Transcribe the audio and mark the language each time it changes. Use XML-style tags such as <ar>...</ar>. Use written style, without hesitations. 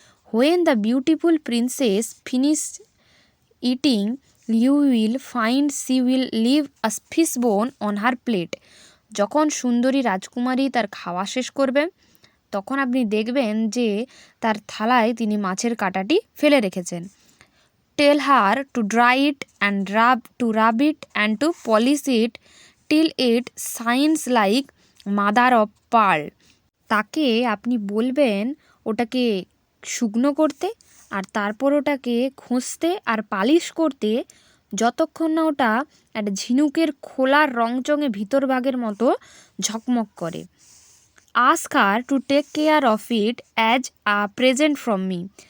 <en>When the beautiful princess finish eating, you will find she will leave a fish bone on her plate.</en> <bn>যখন সুন্দরী রাজকুমারী তার খাওয়া শেষ করবে, তখন আপনি দেখবেন যে তার থালায় তিনি মাছের কাঁটাটি ফেলে রেখেছেন।</bn> <en>Tell her to dry it and rub it and to polish it till it shines like mother of pearl.</en> <bn>তাকে আপনি বলবেন ওটাকে শুকনো করতে আর তারপর ওটাকে ঘষতে আর পালিশ করতে, যতক্ষণ না ওটা একটা ঝিনুকের খোলার রংচঙে ভিতরভাগের মতো ঝকমক করে।</bn> <en>Ask her to take care of it as a present from me.</en>